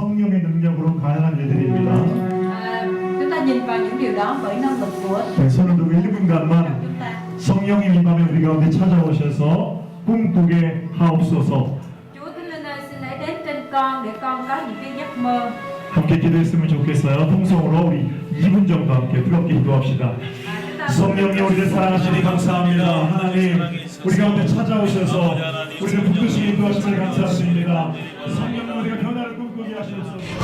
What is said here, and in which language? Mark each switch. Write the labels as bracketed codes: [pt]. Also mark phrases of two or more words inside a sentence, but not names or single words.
[ko] 성령의 능력으로 가능한 일들입니다. [vi] Chúng ta nhìn vào những điều đó bởi năng lực của [ko] 네, 손을 들고 [vi] chúng [ko] 1분간만 [vi] ta. [ko] 성령님 이 밤에 우리 가운데 찾아오셔서 꿈꾸게 하옵소서. [vi] Chúa Thánh Linh ơi, xin hãy đến trên con để con có những cái giấc mơ. [ko] 함께 기도했으면 좋겠어요. 통성으로 우리 2분 정도 함께 뜨겁게 기도합시다. [vi] Chúng ta [ko] 성령님 우리를 사랑하시니 감사합니다. 하나님 우리 가운데 찾아오셔서 우리를 붙드시기 인도하시니 감사드립니다. 성령님 우리가 변화를 꿈꾸게 하시옵소서.